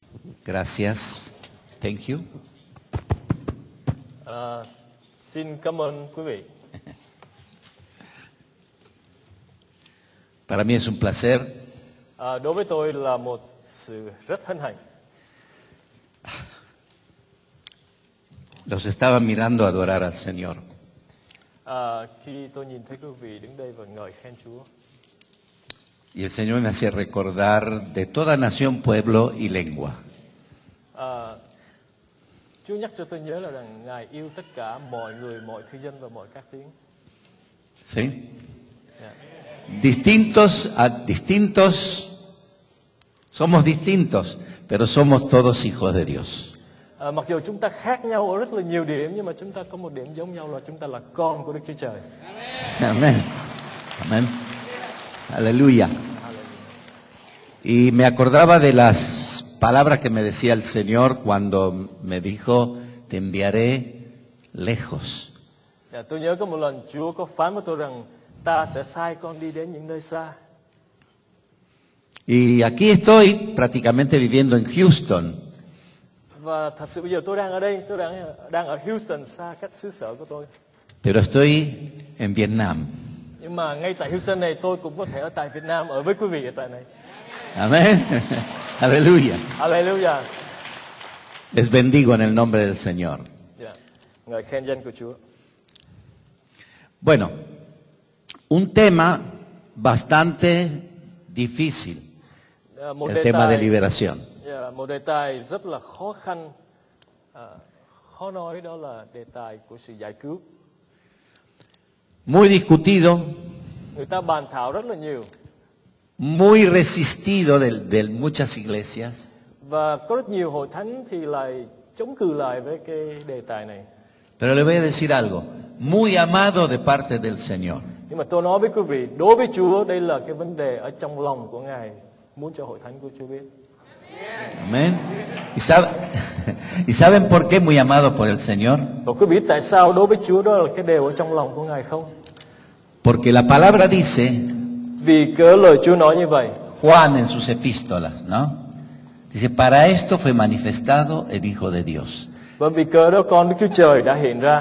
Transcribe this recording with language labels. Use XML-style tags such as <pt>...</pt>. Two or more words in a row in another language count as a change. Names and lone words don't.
<es>Gracias.</es> <en>Thank you.</en> <vi>Xin cảm ơn quý vị.</vi> <es>Para mí es un placer</es> <vi>Đối với tôi là một sự rất hân hạnh.</vi> <es>los estaba mirando adorar al Señor.</es> <vi>Khi tôi nhìn thấy quý vị đứng đây và ngợi khen Chúa.</vi> <es>Y el Señor me hacía recordar de toda nación, pueblo y lengua.</es> <vi>Chúa nhắc cho tôi nhớ là rằng Ngài yêu tất cả mọi người, mọi thế dân và mọi các tiếng.</vi> <es>¿Sí?</es> <en>Yeah.</en> <es>Distintos, somos distintos, pero somos todos hijos de Dios.</es> <vi>Mặc dù chúng ta khác nhau ở rất là nhiều điểm, nhưng mà chúng ta có một điểm giống nhau là chúng ta là con của Đức Chúa Trời.</vi> <es>Amén. Amén. Aleluya. Y me acordaba de las palabras que me decía el Señor cuando me dijo, te enviaré lejos.</es> <vi>Tôi nhớ có một lần Chúa có phán với tôi rằng ta sẽ sai con đi đến những nơi xa.</vi> <es>Y aquí estoy prácticamente viviendo en Houston.</es> <vi>Và thật sự bây giờ tôi đang ở đây, tôi đang ở Houston, xa cách xứ sở của tôi.</vi> <es>Pero estoy en Vietnam.</es> <vi>Nhưng mà ngay tại Houston này tôi cũng có thể ở tại Việt Nam, ở với quý vị ở tại này.</vi> <es>Amén. Aleluya.</es> <en>Hallelujah.</en> <es>Les bendigo en el nombre del Señor.</es> <vi>Yeah. Ngợi khen danh của Chúa.</vi> <es>Bueno, un tema bastante difícil, el tema de liberación.</es> <vi>Một đề tài rất là khó khăn, khó nói, đó là đề tài của sự giải cứu.</vi> <es>Muy discutido,</es> <vi>Người ta bàn thảo rất là nhiều.</vi> <es>muy resistido de muchas iglesias.</es> <vi>Và có rất nhiều hội thánh thì lại chống cự lại với cái đề tài này.</vi> <es>Pero le voy a decir algo, muy amado de parte del Señor.</es> <vi>Nhưng mà tôi nói với quý vị, đối với Chúa đây là cái vấn đề ở trong lòng của Ngài, muốn cho hội thánh của Chúa biết.</vi> <es>Amén. ¿Y saben por qué muy amado por el Señor?</es> <vi>Và quý vị biết tại sao đối với Chúa đó là cái điều ở trong lòng của Ngài không?</vi> <es>Porque la palabra dice,</es> <vi>Vì cớ lời Chúa nói như vậy.</vi> <es>Juan en sus epístolas, ¿no? Dice, para esto fue manifestado el Hijo de Dios.</es> <vi>Và vì cớ đó con Đức Chúa Trời đã hiện ra.</vi>